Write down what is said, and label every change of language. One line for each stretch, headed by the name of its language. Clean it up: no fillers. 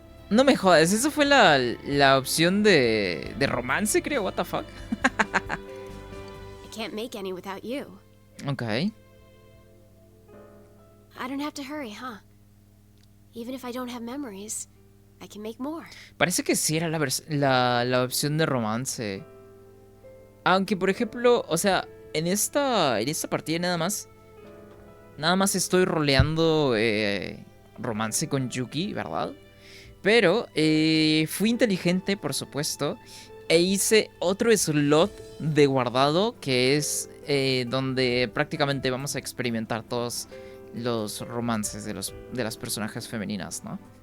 Spanish: No me jodas, eso fue la opción de romance, creo.
English: What the fuck. I can't make any without you. Ok. I don't have to hurry, huh? Even if I don't have memories, I can make more.
Spanish: Parece que sí era la opción de romance. Aunque, por ejemplo, o sea, en esta partida nada más estoy roleando romance con Yuki, ¿verdad? Pero fui inteligente, por supuesto, e hice otro slot de guardado que es donde prácticamente vamos a experimentar todos los romances de las personajes femeninas, ¿no?